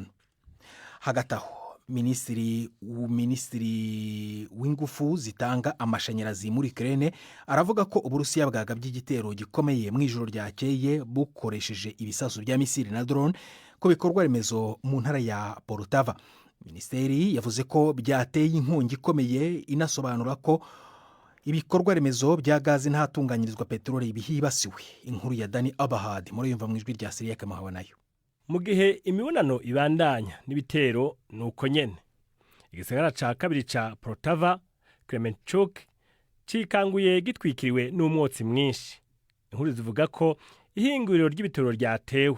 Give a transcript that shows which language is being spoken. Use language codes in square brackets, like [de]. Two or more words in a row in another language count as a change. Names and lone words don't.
[rw] Hagati aho Minisitiri w'ingufu zitanga amashanyarazi muri Ukraine aravuga ko Uburusiya bwagabye igitero gikomeye mu ijoro ryakeye bukoresheje ibisasu bya misile na drone ku bikorwa remezo mu ntara ya Poltava. Minisiteri yavuze ko byateye inkongi ikomeye, inasobanura ko ibikorwa remezo bya gazi n'ahatunganyirizwa peteroli bihibasiwe. Inkuru ya Dani Abahad muri yumva mu ijwi rya Syria Kamahawa nayo. [rn] Mu gihe imibonano ibandanya n'ibitero nuko nyene igisagara ca kabiri ca Poltava, Kremenchuk, cikanguye gitwikiriwe n'umwotsi mwinshi. Inkuru zivuga ko ihinguriro ry'ibitero ryatewe.